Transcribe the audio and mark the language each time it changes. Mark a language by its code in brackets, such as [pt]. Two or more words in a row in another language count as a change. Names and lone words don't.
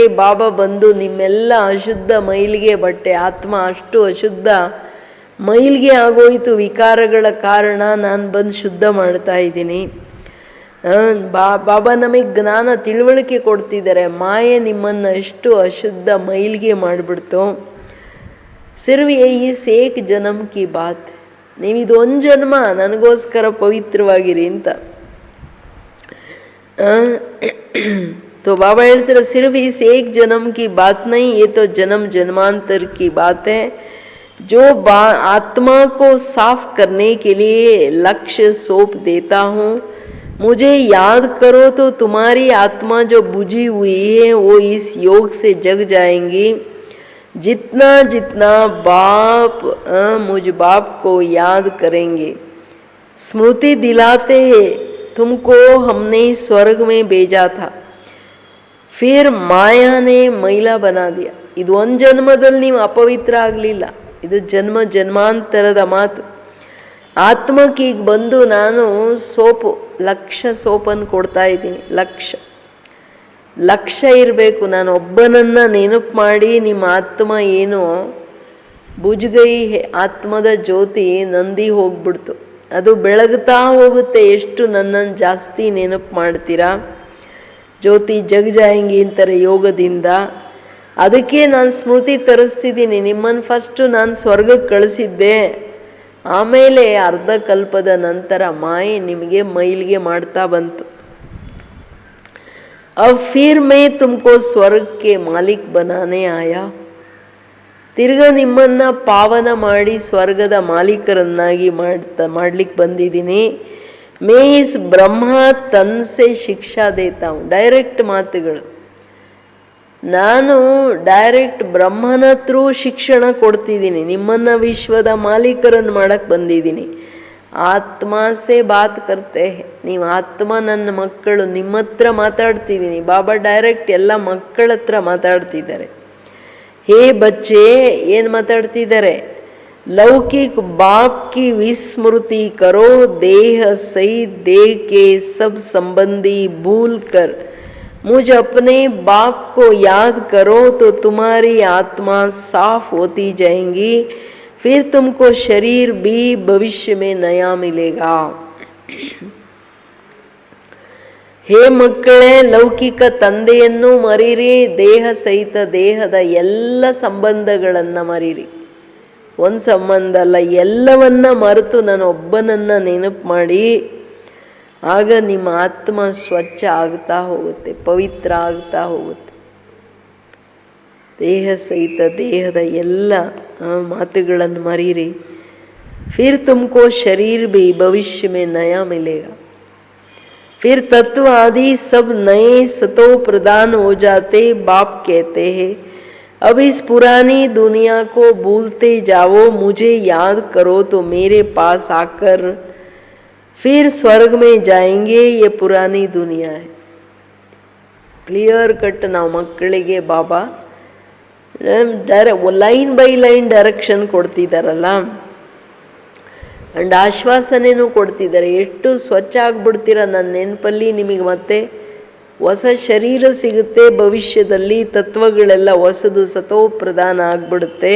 [kn] ಬಾಬಾ ಬಂದು ನಿಮ್ಮೆಲ್ಲ ಅಶುದ್ಧ ಮೈಲಿಗೆ ಬಟ್ಟೆ, ಆತ್ಮ ಅಷ್ಟು ಅಶುದ್ಧ ಮೈಲಿಗೆ ಆಗೋಯ್ತು ವಿಕಾರಗಳ ಕಾರಣ, ನಾನು ಬಂದು ಶುದ್ಧ ಮಾಡ್ತಾ ಇದ್ದೀನಿ. ಬಾಬಾ ನಮಗೆ ಜ್ಞಾನ ತಿಳುವಳಿಕೆ ಕೊಡ್ತಿದ್ದಾರೆ. ಮಾಯೆ ನಿಮ್ಮನ್ನು ಎಷ್ಟು ಅಶುದ್ಧ ಮೈಲಿಗೆ ಮಾಡಿಬಿಡ್ತು. [hi] सिर्फ इस एक जन्म की बात, [kn] ನೀವಿದು ಒಂದು ಜನ್ಮ ನನಗೋಸ್ಕರ ಪವಿತ್ರವಾಗಿರಿ ಅಂತ. [hi] तो बाबा ಹೇಳ್ತಾರೆ, सिर्फ इस एक जन्म की बात नहीं, ये तो जन्म जन्मांतर की बात है। जो आत्मा को साफ करने के लिए लक्ष्य सौंप देता हूँ, मुझे याद करो तो तुम्हारी आत्मा जो बुझी हुई है वो इस योग से जग जाएंगी। जितना जितना बाप मुझ बाप को याद करेंगे, स्मृति दिलाते हैं तुमको हमने स्वर्ग में भेजा था, फिर माया ने मैला बना दिया। [kn] ಇದು ಒಂದು ಜನ್ಮದಲ್ಲಿ ನೀವು ಅಪವಿತ್ರ ಆಗಲಿಲ್ಲ, ಇದು ಜನ್ಮ ಜನ್ಮಾಂತರದ ಮಾತು. ಆತ್ಮಕ್ಕೆ ಈಗ ಬಂದು ನಾನು ಸೋಪು, ಲಕ್ಷ ಸೋಪನ್ನು ಕೊಡ್ತಾ ಇದ್ದೀನಿ. ಲಕ್ಷ ಇರಬೇಕು. ನಾನು ಒಬ್ಬನನ್ನು ನೆನಪು ಮಾಡಿ ನಿಮ್ಮ ಆತ್ಮ ಏನು ಬುಜ್ಗೈ ಆತ್ಮದ ಜ್ಯೋತಿ ನಂದಿ ಹೋಗ್ಬಿಡ್ತು, ಅದು ಬೆಳಗ್ತಾ ಹೋಗುತ್ತೆ. ಎಷ್ಟು ನನ್ನನ್ನು ಜಾಸ್ತಿ ನೆನಪು ಮಾಡ್ತೀರಾ, [hi] ज्योति जग जाएंगी [kn] ಅಂತಾರೆ ಯೋಗದಿಂದ. ಅದಕ್ಕೆ ನಾನು ಸ್ಮೃತಿ ತರಿಸ್ತಿದ್ದೀನಿ. ನಿಮ್ಮನ್ನು ಫಸ್ಟು ನಾನು ಸ್ವರ್ಗಕ್ಕೆ ಕಳಿಸಿದ್ದೆ, ಆಮೇಲೆ ಅರ್ಧ ಕಲ್ಪದ ನಂತರ ಮಾಯೆ ನಿಮಗೆ ಮೈಲಿಗೆ ಮಾಡ್ತಾ ಬಂತು. [hi] अब फिर मैं तुमको स्वर्ग के मालिक बनाने आया. [kn] ತಿರ್ಗ ನಿಮ್ಮನ್ನು ಪಾವನ ಮಾಡಿ ಸ್ವರ್ಗದ ಮಾಲೀಕರನ್ನಾಗಿ ಮಾಡ್ಲಿಕ್ಕೆ ಬಂದಿದ್ದೀನಿ. [hi] मैं इस ब्रह्म तन से शिक्षा देता हूँ. [kn] ಡೈರೆಕ್ಟ್ ಮಾತುಗಳು. ನಾನು ಡೈರೆಕ್ಟ್ ಬ್ರಹ್ಮನ ಥ್ರೂ ಶಿಕ್ಷಣ ಕೊಡ್ತಿದ್ದೀನಿ. ನಿಮ್ಮನ್ನು ವಿಶ್ವದ ಮಾಲೀಕರನ್ನು ಮಾಡಕ್ಕೆ ಬಂದಿದ್ದೀನಿ. [hi] आत्मा से बात करते. [kn] ನೀವು ಆತ್ಮ ನನ್ನ ಮಕ್ಕಳು, ನಿಮ್ಮ ಹತ್ರ ಮಾತಾಡ್ತಿದ್ದೀನಿ. ಬಾಬಾ ಡೈರೆಕ್ಟ್ ಎಲ್ಲ ಮಕ್ಕಳ ಹತ್ರ ಮಾತಾಡ್ತಿದ್ದಾರೆ. [hi] हे बच्चे, [kn] ಏನು ಮಾತಾಡ್ತಿದ್ದಾರೆ? [hi] लौकिक बाप की विस्मृति करो, देह सहित देह के सब संबंधी भूल कर मुझ अपने बाप को याद करो तो तुम्हारी आत्मा साफ होती जाएंगी, फिर तुमको शरीर भी भविष्य में नया मिलेगा. [kn] ಹೇ ಮಕ್ಕಳೇ, ಲೌಕಿಕ ತಂದೆಯನ್ನು ಮರೀರಿ, ದೇಹ ಸಹಿತ ದೇಹದ ಎಲ್ಲ ಸಂಬಂಧಗಳನ್ನು ಮರೀರಿ. ಒಂದು ಸಂಬಂಧ ಅಲ್ಲ, ಎಲ್ಲವನ್ನ ಮರೆತು ನಾನು ಒಬ್ಬನನ್ನು ನೆನಪು ಮಾಡಿ, ಆಗ ನಿಮ್ಮ ಆತ್ಮ ಸ್ವಚ್ಛ ಆಗ್ತಾ ಹೋಗುತ್ತೆ, ಪವಿತ್ರ ಆಗ್ತಾ ಹೋಗುತ್ತೆ. ದೇಹ ಸಹಿತ ದೇಹದ ಎಲ್ಲ ಮಾತುಗಳನ್ನು ಮರೀರಿ. [hi] फिर तुमको शरीर भी भविष्य में नया मिलेगा. फिर तत्व आदि सब नए सतो प्रदान हो जाते. बाप कहते हैं अब इस पुरानी दुनिया को भूलते जाओ, मुझे याद करो तो मेरे पास आकर फिर स्वर्ग में जाएंगे. ये पुरानी दुनिया है. [en] clear cut [kn] ನಾವು ಮಕ್ಕಳಿಗೆ ಬಾಬಾ [en] line by line direction [kn] ಕೊಡ್ತಿದ್ದಾರಲ್ಲ, ಆ್ಯಂಡ್ ಆಶ್ವಾಸನೆಯೂ ಕೊಡ್ತಿದ್ದಾರೆ. ಎಷ್ಟು ಸ್ವಚ್ಛ ಆಗ್ಬಿಡ್ತೀರ ನನ್ನ ನೆನಪಲ್ಲಿ, ನಿಮಗೆ ಮತ್ತೆ ಹೊಸ ಶರೀರ ಸಿಗುತ್ತೆ ಭವಿಷ್ಯದಲ್ಲಿ, ತತ್ವಗಳೆಲ್ಲ ಹೊಸದು ಸತೋ ಪ್ರಧಾನ ಆಗ್ಬಿಡುತ್ತೆ.